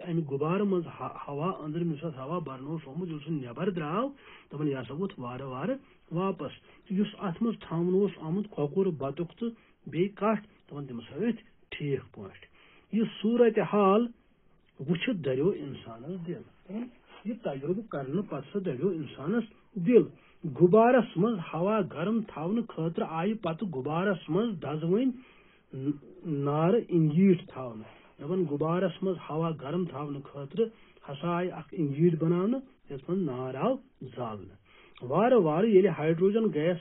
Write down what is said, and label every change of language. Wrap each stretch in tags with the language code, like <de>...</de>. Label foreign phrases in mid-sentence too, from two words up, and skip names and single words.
<ks>امہِ غبارٕ منٛز ہوا أنٛدرِم یُس اتھ ہوا برنہٕ اوس آمُت ییٚلہِ سُہ نٮ۪بر درٛاو دپان یہِ ہسا ووٚتھ وارٕ وارٕ واپس تہٕ یُس اتھ منٛز تھاونہٕ اوس آمُت کۄکُر بطخ تہٕ بیٚیہِ کٹھ دپان تِم ہسا ٲسۍ ٹھیٖک پٲٹھۍ یہِ صوٗرتِ حال وٕچھِتھ دریو انسانس دل یہ تجربہ کرنے پتہٕ دریو انسانس دل غبارس مز ہوا گرم تھاونہٕ خٲطرٕ آیہِ پتہٕ غبارس مز دزوٕنۍ نارٕ انگیٖٹھ تھاونہٕ دپان غبارس مز ہوا گرم تھاونہٕ خٲطرٕ ہسا آیہِ اکھ انگیٖٹھ بناونہٕ یتھ منٛز نار آو زالنہٕ وارٕ وارٕ ییٚلہِ ہائیڈروجن گیس</ks>